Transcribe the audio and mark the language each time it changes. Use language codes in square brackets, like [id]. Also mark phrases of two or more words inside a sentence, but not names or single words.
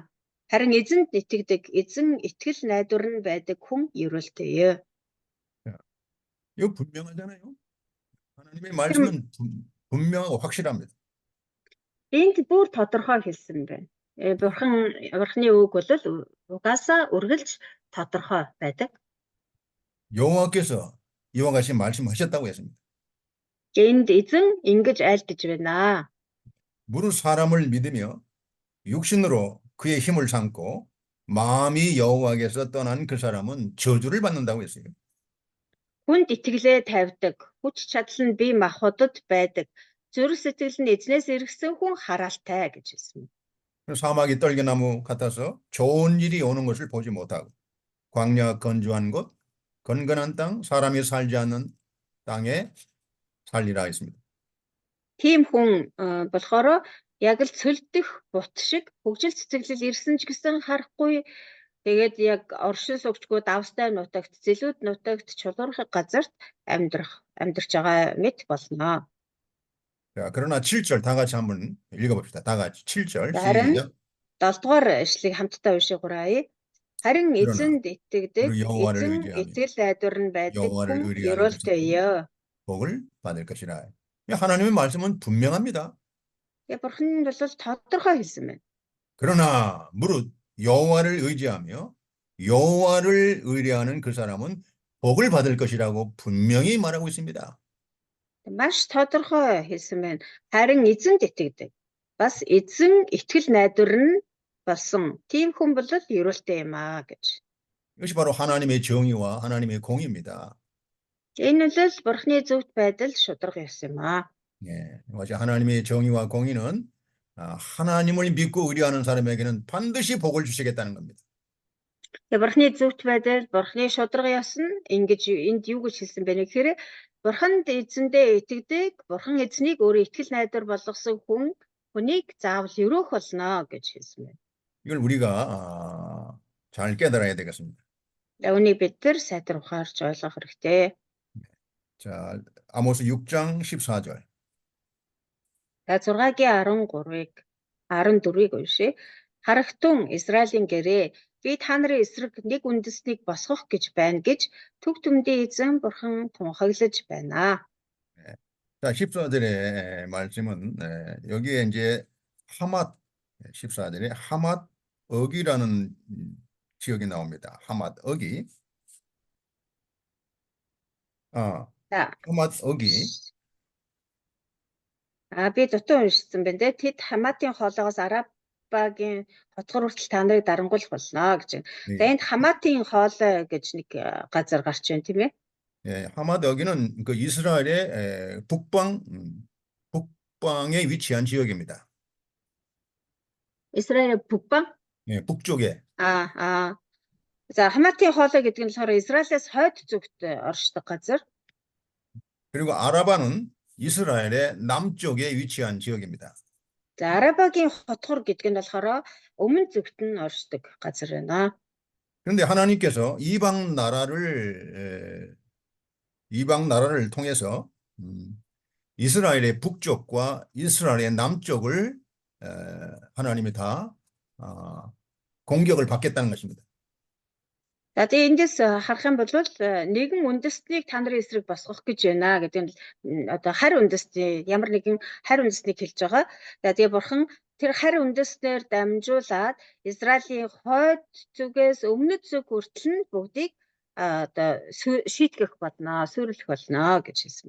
[mn] Харин эзэнд итгэдэг, эзэн итгэл найдвар нь байдаг хүн ерөөлтэйе. [ko] 이거 분명하잖아요. 하나님의 말씀은 분명하고 확실합니다. [mn] Энд бүр тодорхой хэлсэн байна. Бурхны үг бол угаасаа үргэлж тодорхой байдаг. [ko] 여호와께서 이와 같이 말씀하셨다고 했습니다. [mn] Энд эзэн ингэж айлдаж байна. [ko] 무릇 사람을 믿으며 육신으로 그의 힘을 삼고 마음이 여호와께서 떠난 그 사람은 저주를 받는다고 했어요. [mn] Хүнд итгэлээ тавьдаг, хүч чадал нь бие махбодод байдаг, зүрх сэтгэл нь эзнээс иргсэн хүн хараалтай гэж хэлсэн. [ko] 사막이 떨겨나무 같아서 좋은 일이 오는 것을 보지 못하고 광야 건조한 곳, 건건한 땅, 사람이 살지 않는 땅에 살리라 했습니다. [mn] Тийм хүн болохоор яг л цөлдөх бут шиг хөгжил цэцэглэл ирсэн ч гэсэн харахгүй. Тэгээд яг оршин суугчгүй давстай нутагт, зэлүүд нутагт, чулуурхаг газарт амьдарч байгаа мэт болно. [ko] 자, 그러나 7절 다 같이 한번 읽어봅시다. 다 같이 7절 [mn] Харин [ko] 시작. [mn] 7-р эшлэгийг хамтдаа уншиж гурая. Харин эзэнд итгэдэг, эзэн итгэл найдвар нь байдаг хүн ерөөлтэйе. [ko] 복을 받을 것이라. 하나님의 말씀은 분명합니다. [mn] Бурхан нь бол тодорхой хэлсэн байна. [ko] 그러나 무릇 여호와를 의지하며 여호와를 의뢰하는 그 사람은 복을 받을 것이라고 분명히 말하고 있습니다. [mn] Маш тодорхой хэлсэн байна. Харин эзэнд итгэдэг. Бас эзэн итгэл найдвар нь болсон. Тийм хүн бол ерөөлтэй юм аа гэж. [ko] 이것이 바로 하나님의 정의와 하나님의 공의입니다. [mn] Энэ нь л Бурхны зөвхт байдал шударга ёс юм аа. [ko] 예, 맞아. 하나님의 정의와 공의는 하나님을 믿고 의뢰하는 사람에게는 반드시 복을 주시겠다는 겁니다. [mn] Тэгээ Бурхны зөвхт байдал, Бурхны шударга ёс нь ингэж энд юу гэж хэлсэн бэ гэхээр Бурханд эзэндээ итгэдэг, Бурхан эзнийг өөрөө итгэл найдвар болгосон хүнийг заавал өрөөх болно гэж хэлсэн байна. [ko] 이걸 우리가 잘 깨달아야 되겠습니다. [mn] Үүнийг бид нар сайтар ухаарч ойлгох хэрэгтэй. [ko] 자, 아모스 6장 14절. [mn] За 6-гийн 14-ыг уншъя. Харагтун Израилийн гэрээ би та нарын эсрэг нэг үндэснийг босгох гэж байна гэж төг түмдийн эзэн Бурхан тунхаглаж байна. [ko] 자, 14절의 말씀은 여기에 이제 하맛 14절에 하맛 억이라는 지역이 나옵니다. 하맛 억이. [mn] За [ko] 하맛 억이. [mn] би дутуу уншсан байна те. Тэд Хаматын хоолоогоос Арабагийн хотгор хүртэл та нарыг дарангуулах болно гэж байна. За энд Хаматын хоолой гэж нэг газар гарч байна тийм ээ. [ko] 예, 하맛 여기는 그 이스라엘의 북방에 위치한 지역입니다. Израиль 북방? 예, 북쪽에. [mn] За Хаматын хоолой гэдэг нь болохоор Израилээс хойд зүгт оршдог газар. [ko] 그리고 아라바는 이스라엘의 남쪽에 위치한 지역입니다. [mn] За Арабагийн хотгор гэдэг нь болохоор өмнө зүгт нь оршдог газар байна. [ko] 그런데 하나님께서 이방 나라를 통해서 이스라엘의 북쪽과 이스라엘의 남쪽을 하나님이 다 공격을 받겠다는 것입니다. [mn] За тэгээ эндээс харах юм бол нэгэн үндэстнийг та нарын эсрэг босгох гэж байна гэдэг нь одоо харь үндэстний ямар нэгэн харь үндэстнийг хэлж байгаа. За тэгээ Бурхан тэр харь үндэстнээр дамжуулаад Израилийн хойд зүгээс өмнөд зүг хүртэл нь бүгдийг одоо шийтгэх болно, сүрлэх болно гэж хэлсэн.